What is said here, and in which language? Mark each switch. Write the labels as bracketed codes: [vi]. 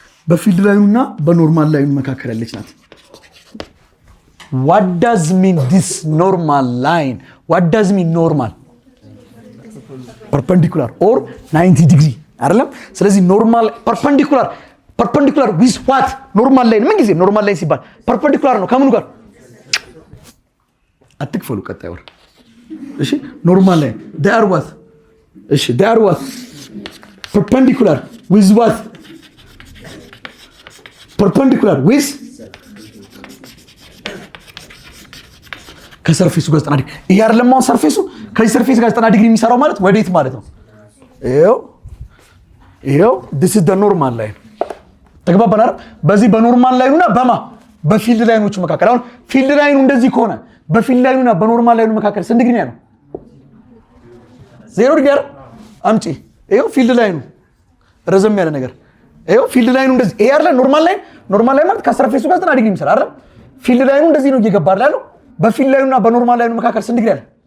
[am] በፊልድ ላይኑና በኖርማል ላይኑ መካከል ያለች ናት። [en] What does mean this normal line? What does mean normal? Perpendicular or 90 degree [am] አይደለም። ስለዚህ [en] ኖርማል perpendicular with what? [am] ኖርማል ላይን ምን ጊዜ ኖርማል ላይን ሲባል perpendicular ነው ከምኑ ጋር? አትክፈሉ ቀጣይ ወር እሺ። ኖርማል ላይን [en] they are what? እሺ they are what? perpendicular with what? perpendicular with [am] ከሰርፌሱ ጋር 90 ዲግሪ ይሄ አይደለም። አሁን ሰርፌሱ ከዚህ ሰርፌስ ጋር 90 ዲግሪ የሚሰራው ማለት ወዴት ማለት ነው? [en] ይሄው this is the normal line [am] ተግባባን አይደል? በዚህ በኖርማል ላይኑና በፊልድ ላይኖቹ መካከል አሁን ፊልድ ላይኑ እንደዚህ ከሆነ በፊልድ ላይኑና በኖርማል ላይኑ መካከል ስንት ዲግሪ ነው? 0 ዲግሪ አምጪ። ይሄው ፊልድ ላይኑ ረዘም ያለ ነገር ይሄው ፊልድ ላይኑ እንደዚህ ይሄ አይደል? ኖርማል ላይን ማለት ከሰርፌሱ ጋር 90 ዲግሪ የሚሰራ አይደል? ፊልድ ላይኑ እንደዚህ ነው እየገባ ያለው። በፊልድ ላይኑና በኖርማል ላይኑ መካከል ስንት ዲግሪ አለ?